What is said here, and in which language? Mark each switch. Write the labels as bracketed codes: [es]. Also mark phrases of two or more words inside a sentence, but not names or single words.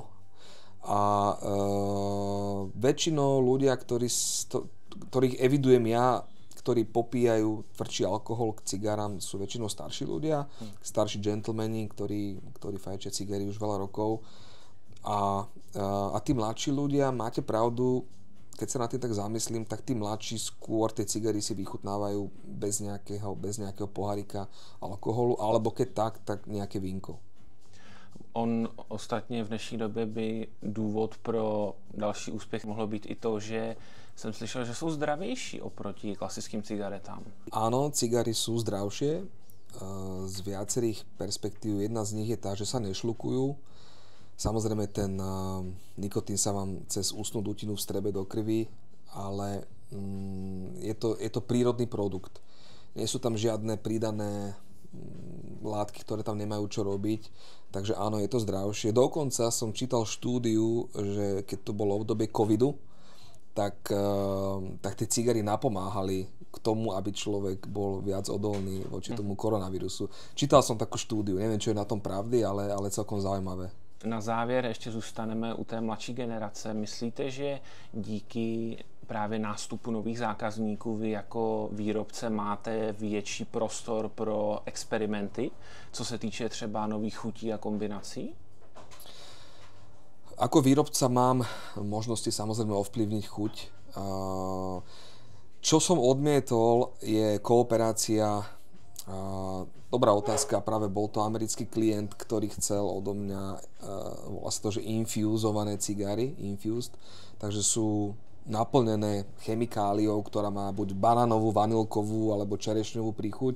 [sk] A väčšinou ľudia, ktorých evidujem ja, ktorí popíjajú tvrdší alkohol k cigáram, sú väčšinou starší ľudia, starší gentlemani, ktorí fajčia cigary už veľa rokov. A tí mladší ľudia, máte pravdu, keď sa na tým tak zamyslím, tak tí mladší skôr tie cigary si vychutnávajú bez nejakého pohárika alkoholu, alebo keď tak nejaké vínko. [cs] On ostatně v dnešní době by důvod pro další úspěch mohlo být i to, že jsem slyšel, že jsou zdravější oproti klasickým cigaretám. [sk] Áno, cigary sú zdravšie z viacerých perspektív. Jedna z nich je tá, že sa nešlukujú. Samozrejme ten nikotín sa vám cez ústnu dutinu vstrebe do krvi, ale je to prírodný produkt. Nie sú tam žiadne pridané látky, ktoré tam nemajú čo robiť, takže áno, je to zdravšie. Dokonca som čítal štúdiu, že keď to bolo obdobie covidu, tak tie cigary napomáhali k tomu, aby človek bol viac odolný voči tomu koronavírusu. Čítal som takú štúdiu, neviem, čo je na tom pravdy, ale celkom zaujímavé. [cs] Na závěr ještě zůstaneme u té mladší generace. Myslíte, že díky právě nástupu nových zákazníků vy jako výrobce máte větší prostor pro experimenty, co se týče třeba nových chutí a kombinací? [sk] Ako výrobca mám možnosti samozrejme ovplyvniť chuť. Čo som odmietol je kooperácia. Dobrá otázka, práve bol to americký klient, ktorý chcel odo mňa, volá sa to, že infusované cigary, infused, takže sú naplnené chemikáliou, ktorá má buď banánovú, vanilkovú alebo čerešňovú príchuť.